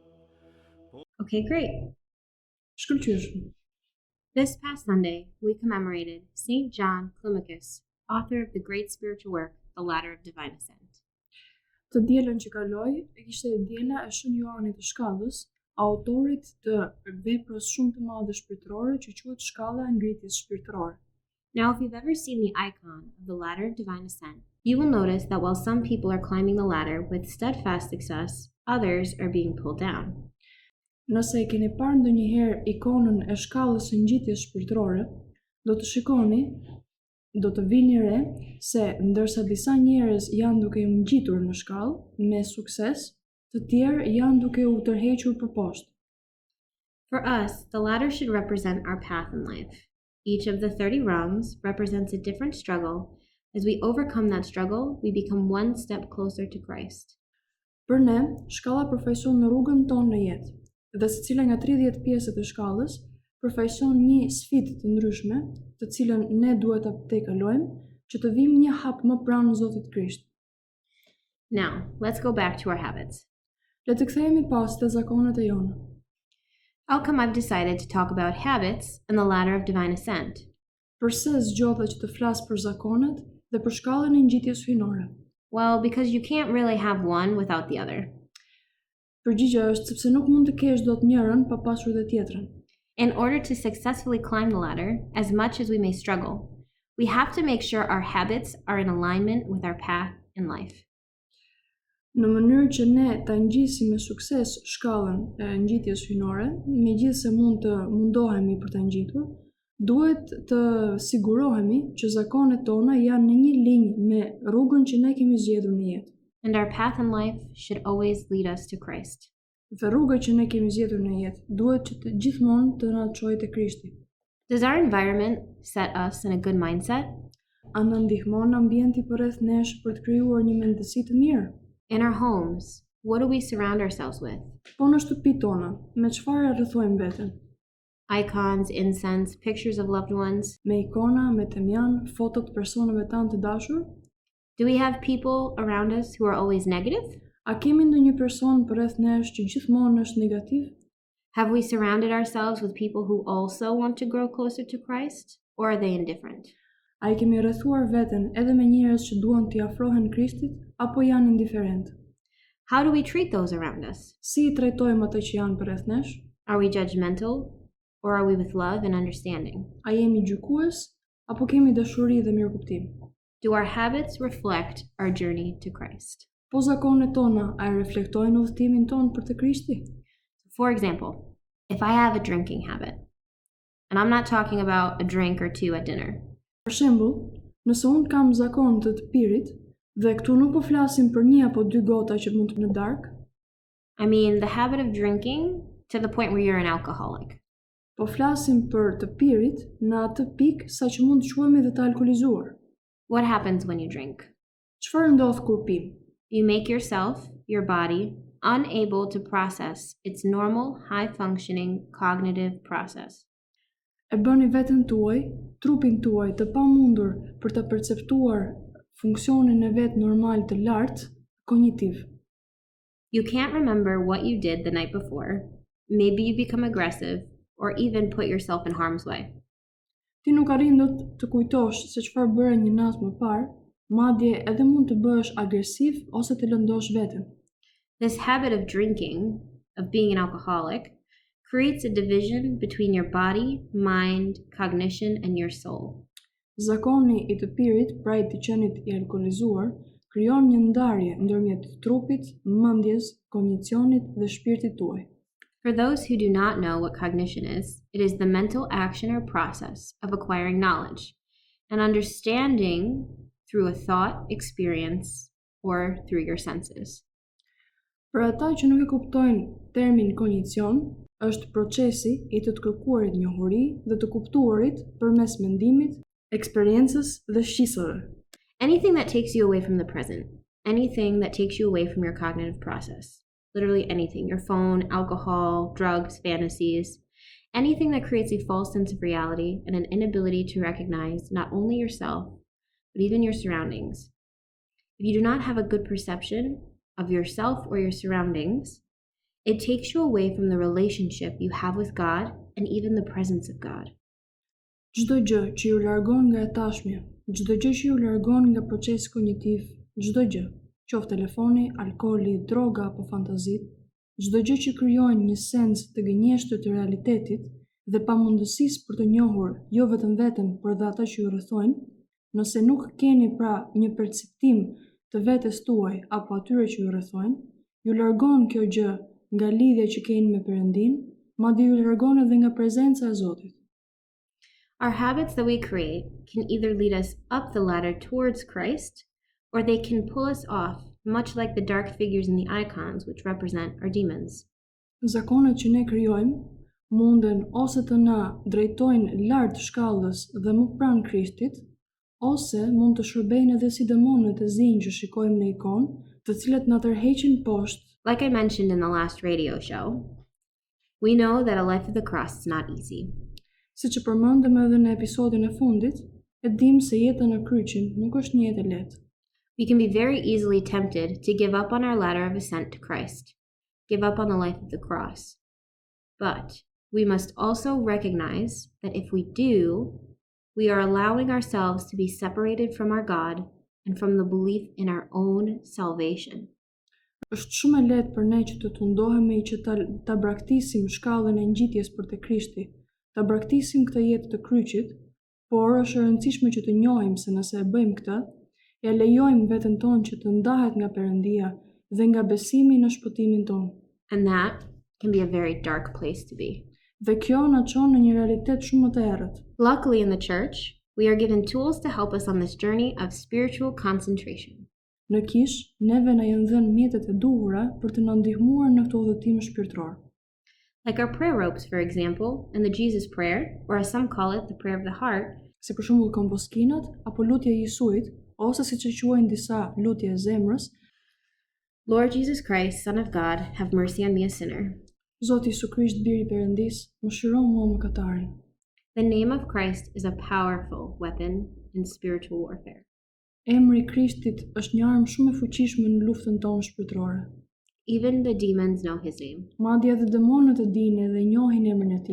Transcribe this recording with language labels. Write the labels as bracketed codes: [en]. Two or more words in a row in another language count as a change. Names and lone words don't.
[en] Okay, great. [sq] Shkëlqyeshëm. [en] This past Sunday, we commemorated St. John Climacus, author of the great spiritual work, The Ladder of Divine Ascent. [sq] Të dielën që kaloi, ishte diela e Shën Joanit të Shkallës, autorit të veprës shumë të madhe shpirtërore që quhet Shkalla e Ngjitjes Shpirtëror. [en] Now, if you've ever seen the icon of the Ladder of Divine Ascent, you will notice that while some people are climbing the ladder with steadfast success, others are being pulled down. [sq] Nëse e keni parë ndonjëherë ikonën e shkallës së ngjitjes shpirtërore, do të shikoni, do të vini re se ndërsa disa njerëz janë duke u ngjitur në shkallë me sukses, të tjerë janë duke u tërhequr përposhtë. [en] For us, the ladder should represent our path in life. Each of the 30 rungs represents a different struggle. As we overcome that struggle, we become one step closer to Christ. [sq] Për ne, shkalla përfaqëson në rrugën tonë në jetë, dhe secila nga 30 pjesët e shkallës përfaqëson një sfidë të ndryshme, të cilën ne duhet ta tejkalojmë që të vim një hap më pranë Zotit Krisht. [en] Now, let's go back to our habits. [sq] Le të kthehemi pas te zakonet e jona. [en] How come I've decided to talk about habits and the ladder of divine ascent? [sq] Përse zgjodha që të flas për zakonet dhe për shkallën e ngjitjes hyjnore? [en] Well, because you can't really have one without the other. [sq] Përgjigjja është sepse nuk mund të kesh dot njërin pa pasur dhe tjetrën. [en] In order to successfully climb the ladder, as much as we may struggle, we have to make sure our habits are in alignment with our path in life. [sq] Në mënyrë që ne ta ngjisim me sukses shkallën e ngjitjes hyjnore, megjithëse mund të mundohemi për ta ngjitur, duhet të sigurohemi që zakonet tona janë në një linjë me rrugën që ne kemi zgjedhur në jetë. [en] And our path in life should always lead us to Christ. [sq] Dhe rruga që ne kemi zgjedhur në jetë duhet që të gjithmonë të na çojë te Krishti. [en] Does our environment set us in a good mindset? [sq] A na ndihmon ambienti përreth nesh për të krijuar një mendësi të mirë? [en] In our homes, what do we surround ourselves with? [sq] Po në shtëpitë tona, me çfarë rrethojmë veten? [en] Icons, incense, pictures of loved ones? [sq] Me ikona, me temjan, foto të personave tanë të dashur? [en] Do we have people around us who are always negative? [sq] A kemi ndonjë person përreth nesh që gjithmonë është negativ? [en] Have we surrounded ourselves with people who also want to grow closer to Christ, or are they indifferent? [sq] A I kemi rrethuar veten edhe me njerëz që duan t'i afrohen Krishtit, apo janë indiferent? [en] How do we treat those around us? [sq] Si I trajtojmë ata që janë përreth nesh? [en] Are we judgmental, or are we with love and understanding? [sq] A jemi gjykues apo kemi dashuri dhe mirëkuptim? [en] Do our habits reflect our journey to Christ? [sq] Po zakonet tona a e reflektojnë udhëtimin ton për te Krishti? [en] For example, if I have a drinking habit, and I'm not talking about a drink or two at dinner, [sq] Për shembull, nëse unë kam zakon të pirit, dhe këtu nuk po flasim për 1 apo 2 gota që mund të në darkë, [en] I mean the habit of drinking to the point where you're an alcoholic. [sq] po flasim për të pirit në atë pikë sa që mund të quhemi dhe të alkolizuar. [en] What happens when you drink? [sq] Çfarë ndodh kur pim? [en] You make yourself, your body, unable to process its normal, high-functioning cognitive process. [sq] E bëni veten tuaj, trupin tuaj të pamundur për të perceptuar funksionin e vet normal të lartë, kognitiv. [en] You can't remember what you did the night before. Maybe you become aggressive or even put yourself in harm's way. [sq] Ti nuk arrin dot të kujtosh se çfarë bëre një natë më parë, madje edhe mund të bëhesh agresiv ose të lëndosh veten. [en] This habit of drinking, of being an alcoholic, creates a division between your body, mind, cognition, and your soul. [sq] Zakoni I të pirit, pra I të qenit I alkolizuar, krijon një ndarje ndërmjet trupit, mendjes, kognicionit dhe shpirtit tuaj. [en] For those who do not know what cognition is, it is the mental action or process of acquiring knowledge and understanding through a thought, experience, or through your senses. [sq] Për ata që nuk e kuptojnë termin kognicion, është procesi I të kërkuarit njohuri dhe të kuptuarit përmes mendimit, eksperiencës dhe shqisave. [en] Anything that takes you away from the present, anything that takes you away from your cognitive process. Literally anything, your phone, alcohol, drugs, fantasies, anything that creates a false sense of reality and an inability to recognize not only yourself, but even your surroundings. If you do not have a good perception of yourself or your surroundings, it takes you away from the relationship you have with God and even the presence of God. [sq] Çdo gjë që ju largon nga e tashmja, çdo gjë që ju largon nga procesi kognitiv, çdo gjë, qoftë telefoni, alkooli, droga apo fantazit, çdo gjë që krijojnë një sens të gënjeshtër të realitetit dhe pamundësisë për të njohur jo vetëm veten, por edhe ata që ju rrethojnë, nëse nuk keni pra një perceptim të vetes tuaj apo atyre që ju rrethojnë, ju largon kjo gjë nga lidhja që keni me Perëndin, madje ju largon edhe nga prezenca e Zotit. [en] Our habits that we create can either lead us up the ladder towards Christ, or they can pull us off, much like the dark figures in the icons which represent our demons. [sq] Zakonet që ne krijojmë munden ose të na drejtojnë lart shkallës dhe më pranë Krishtit, ose mund të shërbejnë edhe si demonët e zinj që shikojmë në ikonë, të cilët na tërheqin poshtë. [en] Like I mentioned in the last radio show, we know that a life of the cross is not easy. [sq] Siç e përmendëm edhe në episodin e fundit, e dim se jeta në kryqin nuk është një jetë e lehtë. [en] We can be very easily tempted to give up on our ladder of ascent to Christ, give up on the life of the cross. But we must also recognize that if we do, we are allowing ourselves to be separated from our God and from the belief in our own salvation. [sq] Është shumë e lehtë për ne që të tundohemi që ta braktisim shkallën e ngjitjes për te Krishti, ta braktisim këtë jetë të kryqit, por është e rëndësishme që të njohim se nëse e bëjmë këtë, e lejojmë veten tonë që të ndahet nga Perëndia dhe nga besimi në shpëtimin tonë. [en] And that can be a very dark place to be. [sq] Dhe kjo na çon në një realitet shumë të errët. [en] Luckily in the church, we are given tools to help us on this journey of spiritual concentration. [sq] Në kish, neve na janë dhënë mjetet e duhura për të na ndihmuar në këtë udhëtim shpirtëror. [en] Like our prayer ropes, for example, and the Jesus prayer, or as some call it, the prayer of the heart, [sq] Si për shembull komposkinat apo lutja e Jesuit, ose siç e quajnë disa lutje e zemrës, [en] Lord Jesus Christ, Son of God, have mercy on me a sinner. [sq] Zoti Jesu Krisht, biri i Perëndis, mëshiro mua mëkatarin. [en] The name of Christ is a powerful weapon in spiritual warfare. [sq] Emri I Krishtit është një armë shumë e fuqishme në luftën tonë shpirtërore. [en] Even the demons know his name. [sq] Madje edhe demonët e dinë dhe njohin emrin e tij.